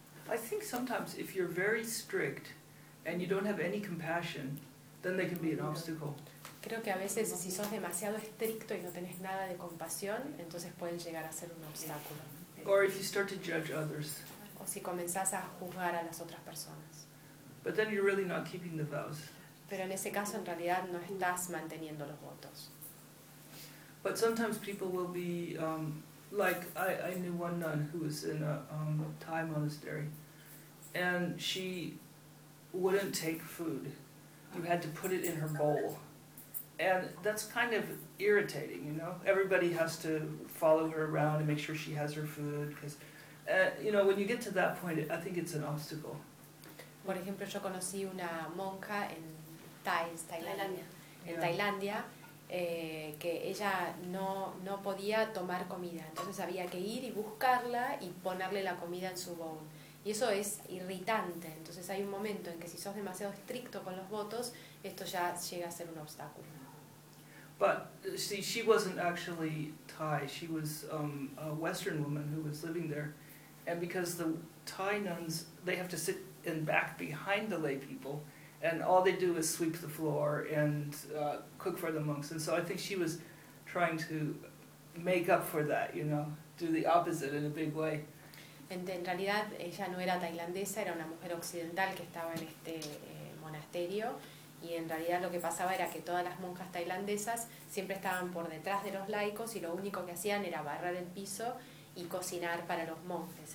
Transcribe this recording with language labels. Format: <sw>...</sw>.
<en>I think sometimes if you're very strict and you don't have any compassion, then they can be an obstacle.</en> <es>Creo que a veces si sos demasiado estricto y no tenés nada de compasión, entonces pueden llegar a ser un obstáculo.</es> <en>Or if you start to judge others.</en> <es>O si comenzás a juzgar a las otras personas.</es> <en>But then you're really not keeping the vows.</en> <es>Pero en ese caso en realidad no estás manteniendo los votos.</es> <en>But sometimes people will be like I knew one nun who was in a Thai monastery, and she wouldn't take food. You had to put it in her bowl, and that's kind of irritating, you know. Everybody has to follow her around and make sure she has her food, because you know, when you get to that point, I think it's an obstacle.</en> <es>Por ejemplo, yo conocí una monja en Tailandia. Que ella no podía tomar comida, entonces había que ir y buscarla y ponerle la comida en su bowl, y eso es irritante. Entonces hay un momento en que si sos demasiado estricto con los votos, esto ya llega a ser un obstáculo.</es> <en>But see, she wasn't actually Thai, she was a Western woman who was living there, and because the Thai nuns, they have to sit in back behind the lay people, and all they do is sweep the floor and cook for the monks. And so I think she was trying to make up for that, you know, do the opposite in a big way.</en> <es>En realidad, ella no era tailandesa, era una mujer occidental que estaba en este monasterio. Y en realidad lo que pasaba era que todas las monjas tailandesas siempre estaban por detrás de los laicos y lo único que hacían era barrer el piso y cocinar para los monjes.</es>